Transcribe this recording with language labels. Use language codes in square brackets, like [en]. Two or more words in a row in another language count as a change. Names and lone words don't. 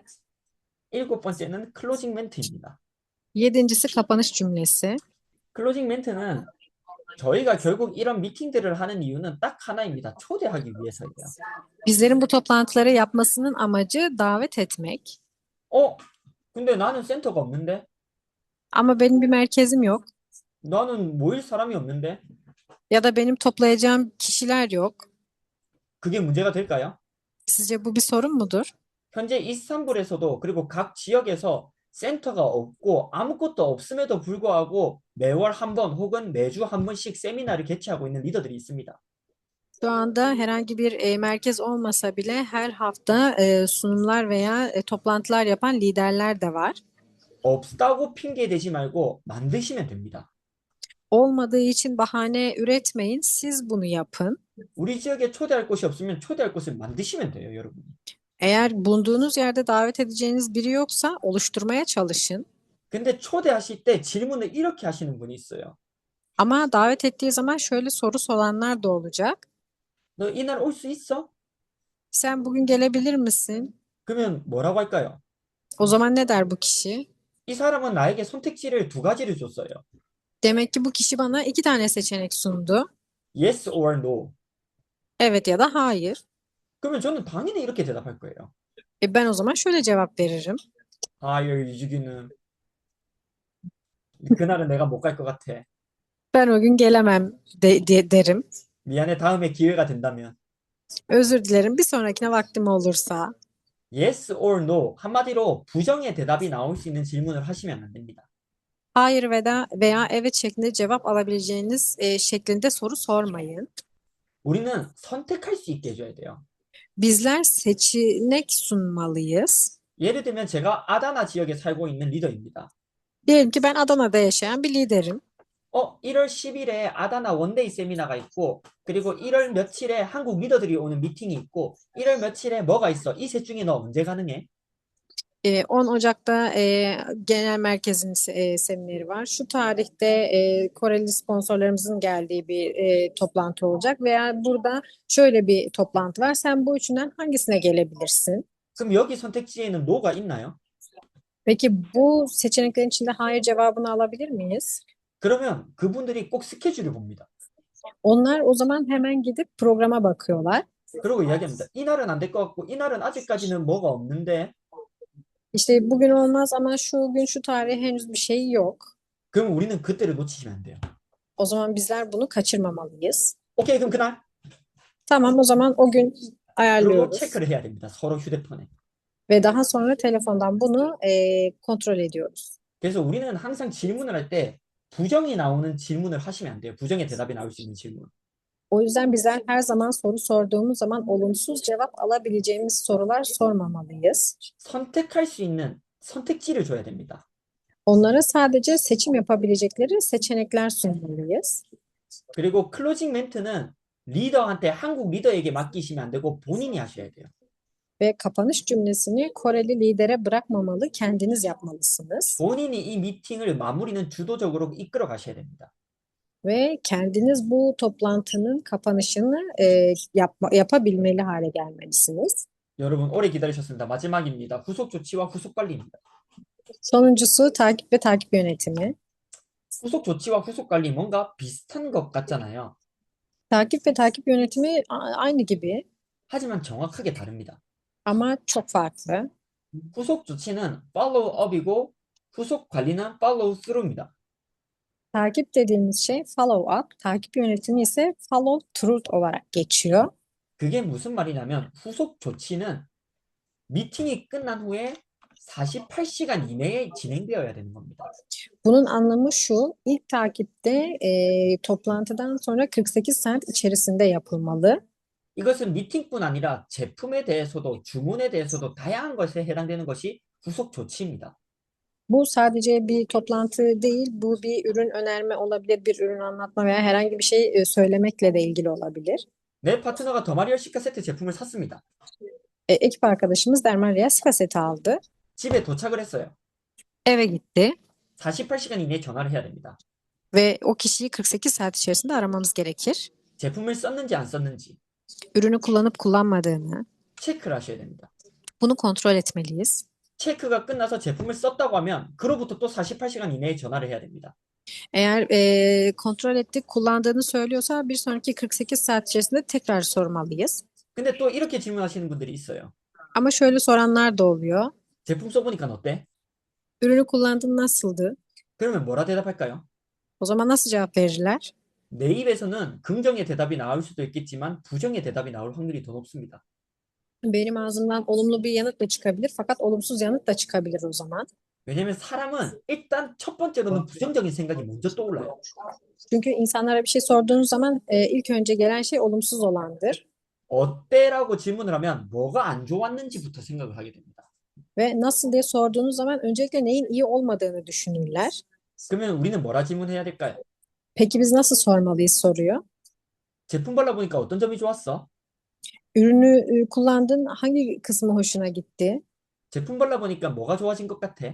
[ko] 일곱 번째는 클로징 멘트입니다. [tr] Yedincisi kapanış cümlesi. [ko] 클로징 멘트는 저희가 결국 이런 미팅들을 하는 이유는 딱 하나입니다. 초대하기 위해서예요. [tr] Bizlerin bu toplantıları yapmasının amacı davet etmek. [ko] 근데 나는 센터가 없는데? [tr] Ama benim bir merkezim yok. [ko] 나는 모일 사람이 없는데? [tr] Ya da benim toplayacağım kişiler yok. [ko] 그게 문제가 될까요? [tr] Sizce bu bir sorun mudur? [ko] 현재 이스탄불에서도 그리고 각 지역에서 센터가 없고 a무것도 없음에도 불구하고 매월 한 번 혹은 매주 한 번씩 세미나를 개최하고 있는 리더들이 있습니다. [tr] Şu anda herhangi bir merkez olmasa bile her hafta sunumlar veya toplantılar yapan liderler de var. [ko] 없다고 핑계 대지 말고 만드시면 됩니다. [tr] Olmadığı için bahane üretmeyin, siz bunu yapın. [ko] 우리 지역에 초대할 곳이 없으면 초대할 곳을 만드시면 돼요, 여러분. [tr] Eğer bulunduğunuz yerde davet edeceğiniz biri yoksa oluşturmaya çalışın. [ko] 근데 초대하실 때 질문을 이렇게 하시는 분이 있어요. [tr] Ama davet ettiği zaman şöyle soru soranlar da olacak. [ko] 너 이날 올 수 있어? [tr] Sen bugün gelebilir misin? [ko] 그러면 뭐라고 할까요? [tr] O zaman ne der bu kişi? [ko] 이 사람은 나에게 선택지를 두 가지를 줬어요. [tr] Demek ki bu kişi bana iki tane seçenek sundu. [en] Yes or no. [tr] Evet ya da hayır. [ko] 그러면 저는 당연히 이렇게 대답할 거예요. [tr] Ben o zaman şöyle cevap veririm. [ko] hayır 유주기는 그날은 내가 못 갈 것 같아. [tr] Ben o gün gelemem derim. [ko] 미안해, 다음에 기회가 된다면. [tr] Özür dilerim. Bir sonrakine vaktim olursa. [en] Yes or no. [ko] 한마디로 부정의 대답이 나올 수 있는 질문을 하시면 안 됩니다. [tr] Hayır veya evet şeklinde cevap alabileceğiniz şeklinde soru sormayın. [ko] 우리는 선택할 수 있게 해줘야 돼요. [tr] Bizler seçenek sunmalıyız. [ko] 예를 들면 제가 아다나 지역에 살고 있는 리더입니다. [tr] Diyelim ki ben Adana'da yaşayan bir liderim. [ko] 1월 10일에 아다나 원데이 세미나가 있고, 그리고 1월 며칠에 한국 리더들이 오는 미팅이 있고, 1월 며칠에 뭐가 있어? 이 셋 중에 너 언제 가능해? [tr] 10 Ocak'ta genel merkezin semineri var. Şu tarihte Koreli sponsorlarımızın geldiği bir toplantı olacak veya burada şöyle bir toplantı var. Sen bu üçünden hangisine gelebilirsin? [ko] 그럼 여기 선택지에는 no가 있나요? [tr] Peki bu seçeneklerin içinde hayır cevabını alabilir miyiz? [ko] 그러면 그분들이 꼭 스케줄을 봅니다. Onlar o zaman hemen gidip programa bakıyorlar. 그리고 이야기합니다. 이날은 안 될 것 같고, 이날은 아직까지는 뭐가 없는데, [tr] İşte bugün olmaz ama şu gün şu tarihe henüz bir şey yok. [ko] 그럼 우리는 그때를 놓치시면 안 돼요. [tr] O zaman bizler bunu kaçırmamalıyız. [ko] 오케이, 그럼 그날. [tr] Tamam, o zaman o gün [ko] 그리고 [tr] ayarlıyoruz [ko] 체크를 해야 됩니다. 서로 휴대폰에. [tr] ve daha sonra telefondan bunu kontrol ediyoruz. [ko] 그래서 우리는 항상 질문을 할 때 부정이 나오는 질문을 하시면 안 돼요. 부정의 대답이 나올 수 있는 질문. [tr] O yüzden bizler her zaman soru sorduğumuz zaman olumsuz cevap alabileceğimiz sorular sormamalıyız. [ko] 선택할 수 있는 선택지를 줘야 됩니다. [tr] Onlara sadece seçim yapabilecekleri seçenekler sunmalıyız. [ko] 그리고 클로징 멘트는 리더한테 한국 리더에게 맡기시면 안 되고 본인이 하셔야 돼요. [tr] Ve kapanış cümlesini Koreli lidere bırakmamalı, kendiniz yapmalısınız. [ko] 본인이 이 미팅을 마무리는 주도적으로 이끌어 가셔야 됩니다. [tr] Ve kendiniz bu toplantının kapanışını yapabilmeli hale gelmelisiniz. [ko] 여러분 오래 기다리셨습니다. 마지막입니다. 후속 조치와 후속 관리입니다. [tr] Sonuncusu takip ve takip yönetimi. [ko] 후속 조치와 후속 관리 뭔가 비슷한 것 같잖아요. [tr] Takip ve takip yönetimi aynı gibi [ko] 하지만 정확하게 다릅니다. [tr] ama çok farklı. [ko] 후속 조치는 [en] follow up [ko] 이고 후속 관리는 [en] follow through [ko] 입니다. [tr] Takip dediğimiz şey [en] follow up, [tr] takip yönetimi ise [en] follow through [tr] olarak geçiyor. [ko] 그게 무슨 말이냐면 후속 조치는 미팅이 끝난 후에 48시간 이내에 진행되어야 되는 겁니다. [tr] Bunun anlamı şu, ilk takipte toplantıdan sonra 48 saat içerisinde yapılmalı. [ko] 이것은 미팅뿐 아니라 제품에 대해서도 주문에 대해서도 다양한 것에 해당되는 것이 후속 조치입니다. [tr] Bu sadece bir toplantı değil, bu bir ürün önerme olabilir, bir ürün anlatma veya herhangi bir şey söylemekle de ilgili olabilir. [ko] 내 파트너가 더마리얼 시카 세트 제품을 샀습니다. [tr] Ekip arkadaşımız Dermaria Sika seti aldı. [ko] 집에 도착을 했어요. [tr] Eve gitti [ko] 48시간 이내에 전화를 해야 됩니다. [tr] ve o kişiyi 48 saat içerisinde aramamız gerekir. [ko] 제품을 썼는지 안 썼는지 [tr] Ürünü kullanıp kullanmadığını, [ko] 체크를 하셔야 됩니다. [tr] bunu kontrol etmeliyiz. [ko] 체크가 끝나서 제품을 썼다고 하면 그로부터 또 48시간 이내에 전화를 해야 됩니다. [tr] Eğer kontrol ettik, kullandığını söylüyorsa bir sonraki 48 saat içerisinde tekrar sormalıyız. [ko] 근데 또 이렇게 질문하시는 분들이 있어요. [tr] Ama şöyle soranlar da oluyor. [ko] 제품 써보니까 어때? [tr] Ürünü kullandın, nasıldı? [ko] 그러면 뭐라 대답할까요? [tr] O zaman nasıl cevap verirler? [ko] 내 입에서는 긍정의 대답이 나올 수도 있겠지만 부정의 대답이 나올 확률이 더 높습니다. [tr] Benim ağzımdan olumlu bir yanıt da çıkabilir fakat olumsuz yanıt da çıkabilir o zaman. [ko] 왜냐면 사람은 일단 첫 번째로는 부정적인 생각이 먼저 떠올라요. [tr] Çünkü insanlara bir şey sorduğunuz zaman ilk önce gelen şey olumsuz olandır. [ko] 어때라고 질문을 하면 뭐가 안 좋았는지부터 생각을 하게 됩니다. [tr] Ve nasıl diye sorduğunuz zaman öncelikle neyin iyi olmadığını düşünürler. [ko] 그러면 우리는 뭐라 질문해야 될까요? [tr] Peki biz nasıl sormalıyız soruyor. [ko] 제품 발라보니까 어떤 점이 좋았어? [tr] Ürünü kullandın, hangi kısmı hoşuna gitti? [ko] 제품 발라보니까 뭐가 좋아진 것 같아?